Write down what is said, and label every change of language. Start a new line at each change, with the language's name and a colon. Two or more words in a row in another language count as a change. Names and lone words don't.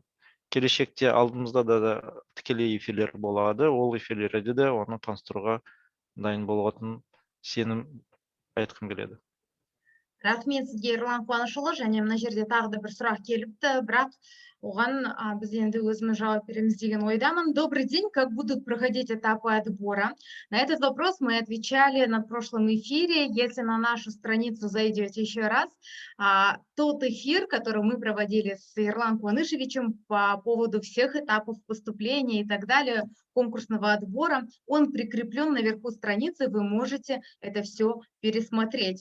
Kazakh: Келешекте алдымызда да тікелей эфирлер болады, ол эфирлерде де оны таныстыруға дайын болатын сенім айтқым келеді. Рахмет сізге, Ерлан Қуанышұлы, және мына жерде тағы да бір сұрақ келіпті, бірақ оған біз енді өзіміз жауап береміз деген ойдамын.
Russian: Добрый день, как будут проходить этапы отбора? На этот вопрос мы отвечали на прошлом эфире. Если на нашу страницу зайдете еще раз, тот эфир, который мы проводили с Ерланом Куанышевичем по поводу всех этапов поступления и так далее, конкурсного отбора, он прикреплен наверху страницы, вы можете это все пересмотреть.